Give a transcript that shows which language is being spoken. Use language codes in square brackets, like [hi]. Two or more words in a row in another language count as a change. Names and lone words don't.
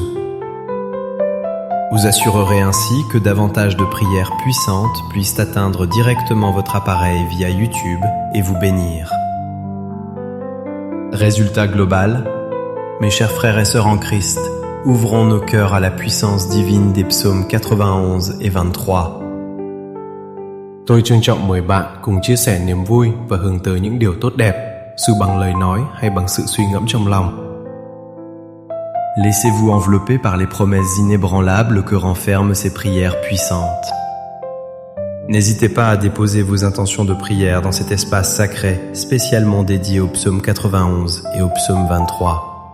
[fr] Vous assurerez ainsi que davantage de prières puissantes puissent atteindre directement votre appareil via YouTube et vous bénir. Résultat global, mes chers frères et sœurs en Christ, ouvrons nos cœurs à la puissance divine des psaumes 91 et 23. [vi] Tôi trân trọng mời bạn cùng chia sẻ niềm vui và hướng tới những điều tốt đẹp, dù bằng lời nói hay bằng sự suy ngẫm trong lòng. [fr] Laissez-vous envelopper par les promesses inébranlables que renferment ces prières puissantes. N'hésitez pas à déposer vos intentions de prière dans cet espace sacré spécialement dédié au psaume 91 et au psaume 23.